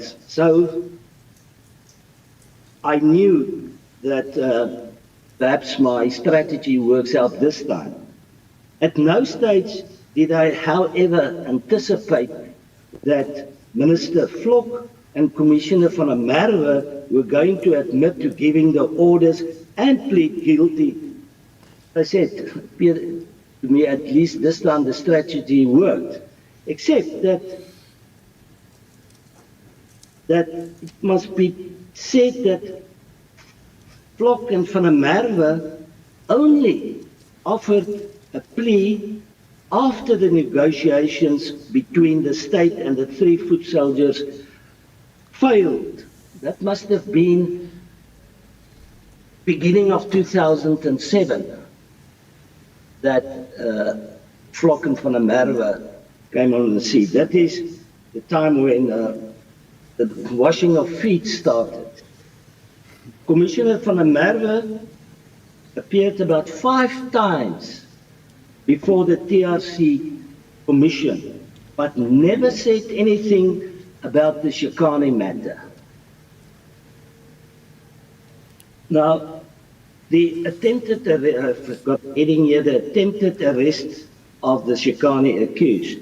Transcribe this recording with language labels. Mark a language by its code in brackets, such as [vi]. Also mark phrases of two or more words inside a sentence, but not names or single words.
[en] So I knew that perhaps my strategy works out this time. At no stage did I, however, anticipate that Minister Vlok and Commissioner van der Merwe were going to admit to giving the orders and plead guilty. I said, to me, at least this time the strategy worked, except that it must be said that Vlok and van der Merwe only offered a plea after the negotiations between the state and the 3 foot soldiers failed. That must have been beginning of 2007 that Vlok and van der Merwe came on the scene. That is the time when the washing of feet started. Commissioner van der Merwe appeared about 5 times before the TRC Commission, but never said anything about the Shikani matter. Now, the attempted arrest of the Shikani accused.